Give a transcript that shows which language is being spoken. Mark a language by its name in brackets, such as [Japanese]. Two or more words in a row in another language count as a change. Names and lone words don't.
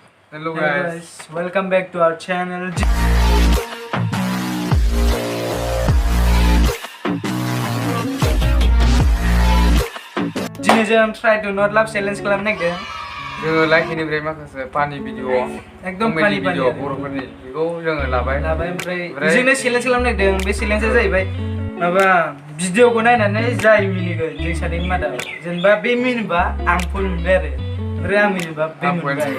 [English] Hello guys, welcome back to our channel. [Bodo] Jwngni jam [English] try to not laugh challenge [Bodo] kalam nek de. Joङो Likee निफ्राय माखासे [English] funny video [Bodo] एकदम फानि भिडिअ बर'फोरनि बेखौ जोङो लाबाय ओमफ्राय जोंनो चेलेन्ज खालामनो नागिरदों बे चेलेन्जआ जाहैबाय माबा भिडिअखौ नायनानै जाय मिनिगोन जों सानैनि मादाव जेनेबा बे मिनिबा आं फुल मोनबाय आरो ओमफ्राय आं मिनिबा बे मोनबाय